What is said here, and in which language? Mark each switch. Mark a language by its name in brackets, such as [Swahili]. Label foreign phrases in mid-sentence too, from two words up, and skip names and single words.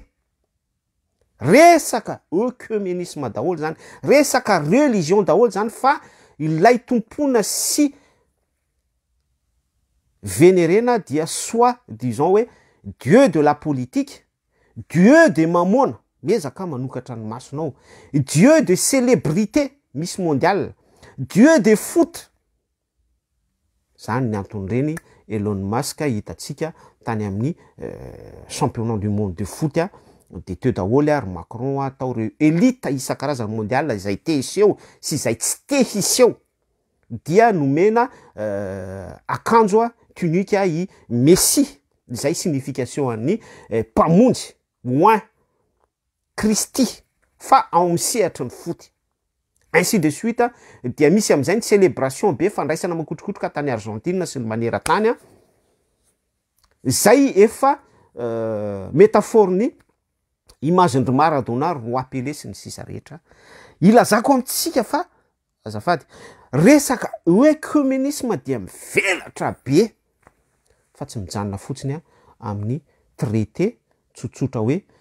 [Malagasy] Resaka œcuménisme daholo zany, resaka religion daholo zany fa ilay tompona sy vénérena dia [French] soit disons [Malagasy] hoe [French] dieu de la politique, dieu de [Malagasy] mamona, miezaka manokatra ny masonao, [French] dieu de célébrité miss mondiale, dieu de foot. [Malagasy] Zany ny anton'ireny Elon Musk hitatsika tany amin'ny [French] championnat du monde de foot [Malagasy] de teo daholo ary Macron atao reo élite isan-karazany mondial izay te hiseho sy izay tsy te hiseho dia nomena akanjo tunique i Messi, izay signification an'ny mpamonjy oin Christy fa ao misehatra ny foot. [French] Ainsi de suite [Malagasy] dia misy am'izay ny célébration be fandraisana makotrokotroka tany Argentine sy ny maneran-tany zay efa métaphore ny image-ndry Maradona, roi Pelé sy ny sisa rehetra ilazako amintsika fa azafady resaka œcuménisme dia mivelatra be fa tsy mijanona fotsiny amin'ny traité tsotsotra hoe